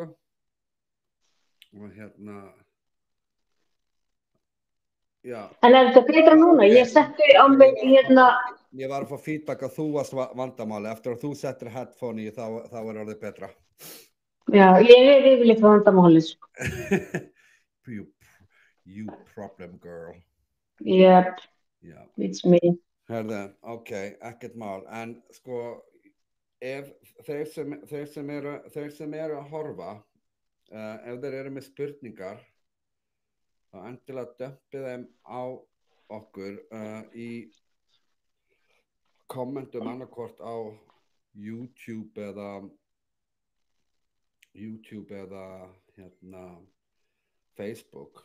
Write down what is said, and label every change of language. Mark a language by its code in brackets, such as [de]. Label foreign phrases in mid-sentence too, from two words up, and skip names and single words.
[is] Og já. En er þetta betra núna? Ég setti á mig Ég var að fá feedback að þú varst vandamáli. Eftir að þú settir headphone í þá er orðið betra. Já, ég er yfirleitt vandamáli, sko. [en] You problem girl. Yep, yeah. It's me. [is] Herðu, ok, ekkert mál. En sko, ef þeir sem eru að horfa, ef þeir eru með spurningar, þá endilega dömpið þeim á okkur í kommentum annarkvort á YouTube eða Facebook.